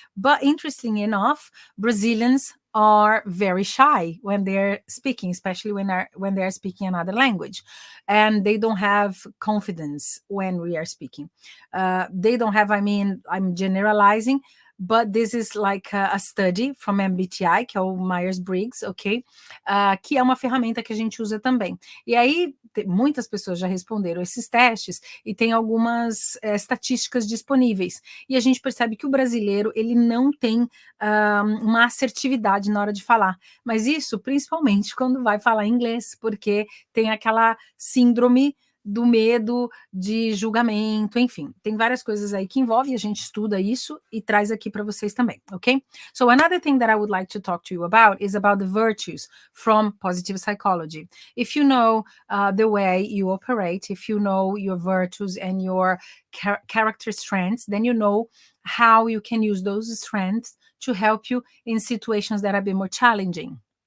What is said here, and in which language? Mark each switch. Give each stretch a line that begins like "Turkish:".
English: But interesting enough, Brazilians are very shy when they're speaking, especially when they're speaking another language, and they don't have confidence when we are speaking. They don't have, I'm generalizing, but this is like a study from MBTI,
Portuguese: que é o Myers-Briggs,
English: ok?
Portuguese: Que é uma ferramenta que a gente usa também. E aí, muitas pessoas já responderam esses testes e tem algumas estatísticas disponíveis. E a gente percebe que o brasileiro, ele não tem uma assertividade na hora de falar. Mas isso, principalmente, quando vai falar inglês, porque tem aquela síndrome do medo de julgamento, enfim, tem várias coisas aí que envolve, a gente estuda isso e traz aqui para vocês também, ok?
English: So another thing that I would like to talk to you about is about the virtues from positive psychology. If you know the way you operate, if you know your virtues and your character strengths, then you know how you can use those strengths to help you in situations that are a bit more challenging.